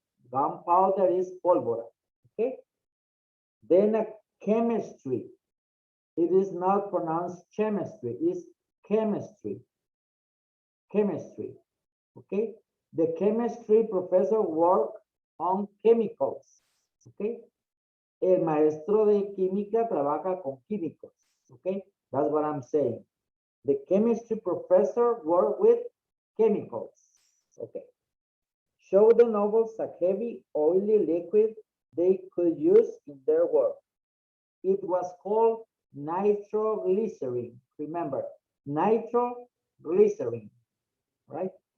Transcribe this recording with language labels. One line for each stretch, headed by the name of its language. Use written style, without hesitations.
English: Gunpowder is pólvora, okay? Then a chemistry. It is not pronounced chemistry, it's chemistry. Chemistry, okay? The chemistry professor worked on chemicals, okay?
Spanish: El maestro de química trabaja con químicos, okay?
English: That's what I'm saying. The chemistry professor worked with chemicals, okay? Show the nobles a heavy, oily liquid they could use in their work. It was called nitroglycerin. Remember, nitroglycerin, right?